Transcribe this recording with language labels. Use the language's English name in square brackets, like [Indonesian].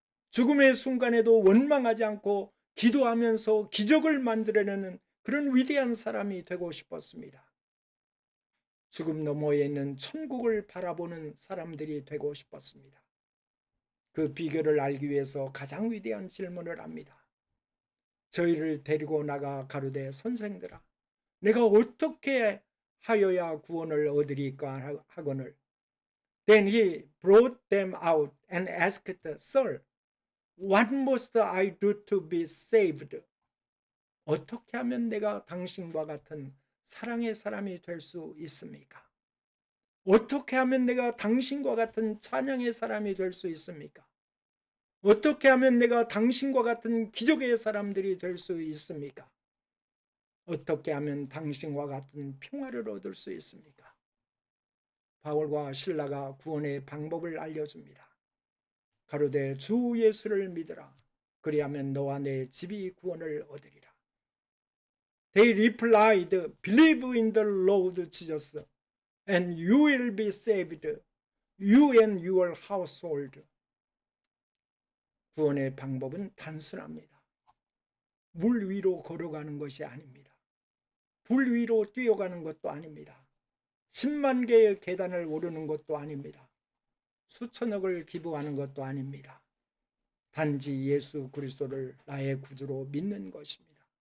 [Korean] 죽음의 순간에도 원망하지 않고 기도하면서 기적을 만들어내는 그런 위대한 사람이 되고 싶었습니다. 죽음 너머에 있는 천국을 바라보는 사람들이 되고 싶었습니다. 그 비결을 알기 위해서 가장 위대한 질문을 합니다. 저희를 데리고 나가 가로되 선생들아 내가 어떻게 하여야 구원을 얻으리까 하거늘 [English] Then he brought them out and asked, Sir, what must I do to be saved? [Korean] 어떻게 하면 내가 당신과 같은 사랑의 사람이 될 수 있습니까? 어떻게 하면 내가 당신과 같은 찬양의 사람이 될 수 있습니까? 어떻게 하면 내가 당신과 같은 기적의 사람들이 될 수 있습니까? 어떻게 하면 당신과 같은 평화를 얻을 수 있습니까? 바울과 실라가 구원의 방법을 알려줍니다. 가로되 주 예수를 믿으라. 그리하면 너와 내 집이 구원을 얻으리라. [English] They replied, Believe in the Lord Jesus, and you will be saved, you and your household. [Korean] 구원의 방법은 단순합니다. 물 위로 걸어가는 것이 아닙니다. 불 위로 뛰어가는 것도 아닙니다. 10만 개의 계단을 오르는 것도 아닙니다. 수천억을 기부하는 것도 아닙니다. 단지 예수 그리스도를 나의 구주로 믿는 것입니다.